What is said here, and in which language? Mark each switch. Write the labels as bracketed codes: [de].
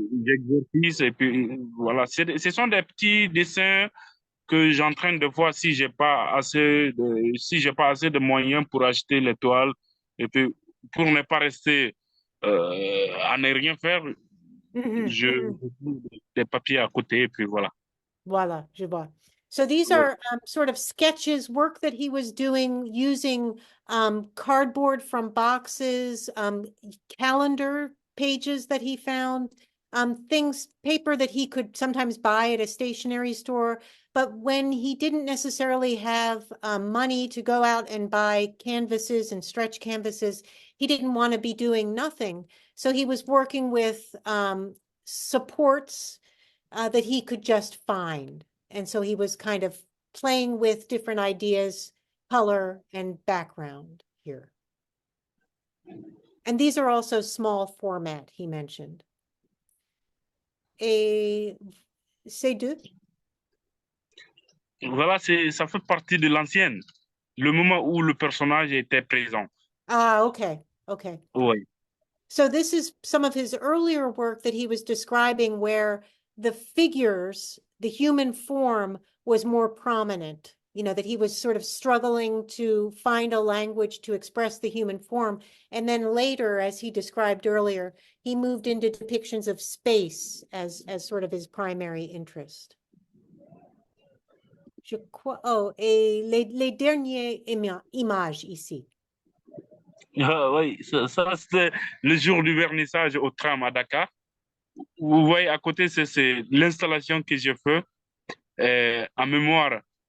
[fr] J'exercice, et puis voilà. Ce sont des petits dessins que j'entraîne de voir si si j'ai pas assez de moyens pour acheter les toiles, et puis pour ne pas rester à ne rien faire, je trouve des papiers à côté, et puis voilà. Voilà, je vois. [en] So these [fr] Ouais. [en] are sort of sketches, work that he was doing using cardboard from boxes, calendar pages that he found, paper that he could sometimes buy at a stationery store. But when he didn't necessarily have money to go out and buy canvases and stretch canvases, he didn't want to be doing nothing. So he was working with supports that he could just find. And so he was kind of playing with different ideas, color and background here. And these are also small format, he mentioned. [fr] Et ces deux? Voilà, ça fait partie de l'ancienne, le moment où le personnage était présent. [en] Ah, okay, okay. [fr] Oui. [en] So this is some of his earlier work that he was describing where the figures, the human form was more prominent, you know, that he was sort of struggling to find a language to express the human form. And then later, as he described earlier, he moved into depictions of space as sort of his primary interest. [fr] Je crois, oh, et les dernières images ici. Ah, oui, ça c'était le jour du vernissage au tram à Dakar. Vous voyez, à côté, c'est l'installation que j'ai fait en mémoire.